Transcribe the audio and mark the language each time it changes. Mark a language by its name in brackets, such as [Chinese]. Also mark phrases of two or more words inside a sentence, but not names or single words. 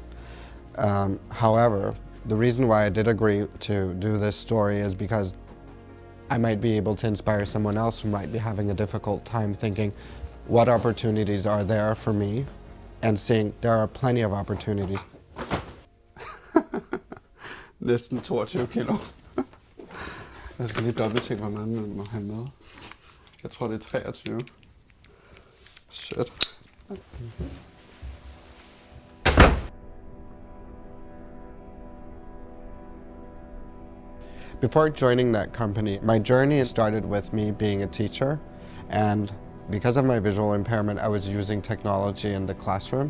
[English] However, the reason why I did agree to do this story is because I might be able to inspire someone else who might be having a difficult time thinking, what opportunities are there for me? And seeing there are plenty of opportunities. [Danish] Næsten 22 kilo. Jeg skal lige dobbelttjekke, hvor meget man må have med. Jeg tror, det er 23. Shit. [English] Before joining Netcompany, my journey started with me being a teacher, and because of my visual impairment, I was using technology in the classroom.